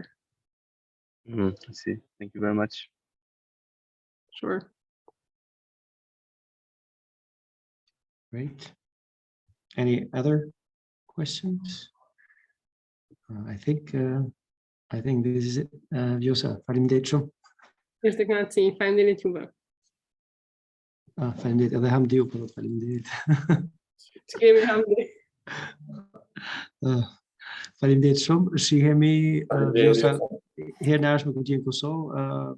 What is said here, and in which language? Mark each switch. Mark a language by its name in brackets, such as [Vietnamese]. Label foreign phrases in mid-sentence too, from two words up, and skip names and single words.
[English] I see. Thank you very much. Sure. Great. Any other questions? I think this is it. [Albanian] Vjosa, faleminderit shumë. Faleminderit juve. Faleminderit edhe Hamdiu për faleminderit. Shkemi Hamdi. Faleminderit shumë. Shihemi Vjosa herë në ardhshme kur të jeni në Kosovë.